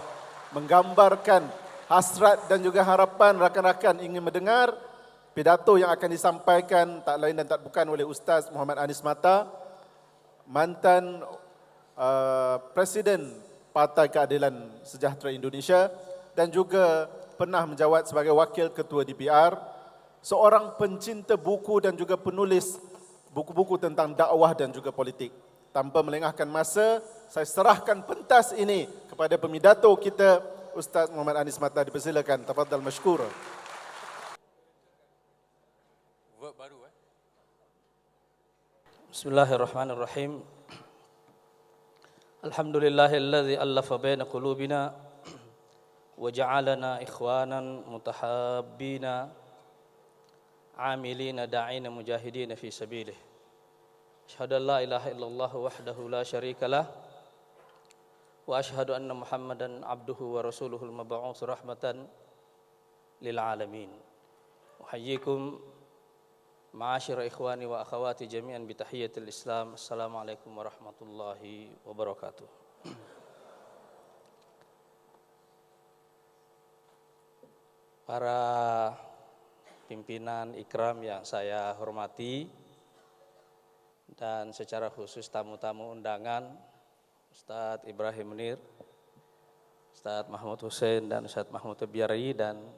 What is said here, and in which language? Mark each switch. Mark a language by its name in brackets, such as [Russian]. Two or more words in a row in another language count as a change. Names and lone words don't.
[Malay] Menggambarkan hasrat dan juga harapan rakan-rakan ingin mendengar pidato yang akan disampaikan tak lain dan tak bukan oleh Ustaz Muhammad Anis Mata, mantan Presiden Partai Keadilan Sejahtera Indonesia dan juga pernah menjawat sebagai Wakil Ketua DPR, seorang pencinta buku dan juga penulis buku-buku tentang dakwah dan juga politik. Tanpa melengahkan masa, saya serahkan pentas ini kepada pemidato kita, Ustaz Muhammad Anis Mata. Dipersilakan. [Arabic] تفضل مشكور. بسم الله الرحمن الرحيم. الحمد لله الذي ألف بين قلوبنا وجعلنا إخوانا متحابين عاملين داعين مجاهدين في سبيله. أشهد أن لا إله إلا الله وحده لا شريك له وأشهد أن محمدا عبده ورسوله المبعوث رحمة للعالمين. أحييكم معشر الإخوان والأخوات جميعا بتحية الإسلام. السلام عليكم ورحمة الله وبركاته. [Indonesian] Para pimpinan ikram yang saya hormati dan secara khusus tamu-tamu undangan, Ustadz Ibrahim Munir, Ustadz Mahmud Hussein dan Ustadz Mahmud Biari, dan